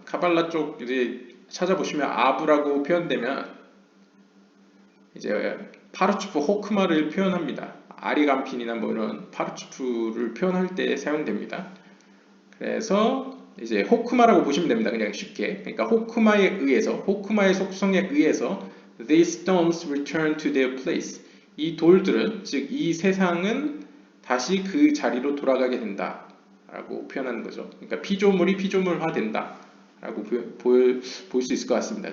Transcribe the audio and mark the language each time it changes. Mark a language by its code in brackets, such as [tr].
[ko] 카발라 쪽 이제 찾아보시면 아부라고 표현되면 이제 파르추프 호크마를 표현합니다. 아리간핀이나 이런 파르추프를 표현할 때 사용됩니다. 그래서 이제 호크마라고 보시면 됩니다. 그냥 쉽게. 그러니까 호크마의 속성에 의해서 [en] these stones return to their place. [ko] 이 돌들은, 즉 이 세상은 다시 그 자리로 돌아가게 된다 라고 표현하는 거죠. 그러니까 피조물이 피조물화 된다 라고 볼 수 있을 것 같습니다.